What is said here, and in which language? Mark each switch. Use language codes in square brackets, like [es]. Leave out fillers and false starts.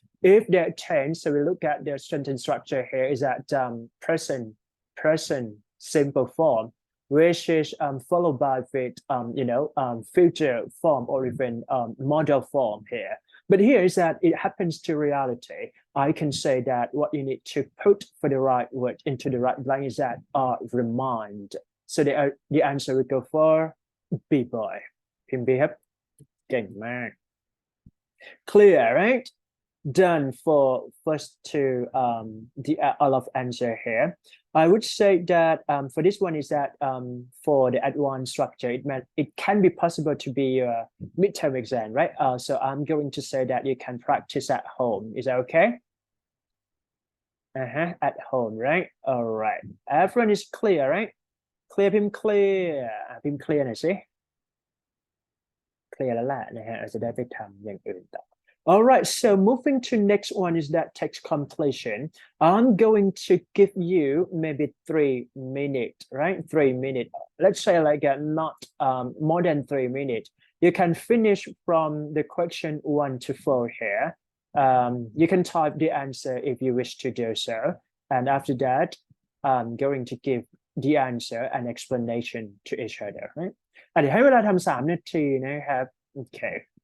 [en] If they attend, so we look at the sentence structure here is that present simple form, which is followed by with future form or even model form here. But here is that it happens to reality. I can say that what you need to put for the right word into the right blank is that remind. So the answer would go for B boy. [th] พิมพ์ B ครับเก่งมาก [en] Clear, right? Done for first two the all of answer here. I would say that for this one is that for the advanced structure, it can be possible to be a midterm exam, right? So I'm going to say that you can practice at home. Is that okay? At home, right? All right. Everyone is clear, right? Clear, pim clear. [th] Pim clear หน่อยสิ clear แล้วแหละนะฮะเราจะได้ไปทำอย่างอื่นต่อ [en] All right, so moving to next one is that text completion. I'm going to give you maybe 3 minutes, right? 3 minutes. Let's say like not more than 3 minutes. You can finish from the question 1 to 4 here. You can type the answer if you wish to do so. And after that, I'm going to give the answer and explanation to each other, right? [th] เดี๋ยวให้เวลาทำ3 นาทีนะครับ [en] Okay.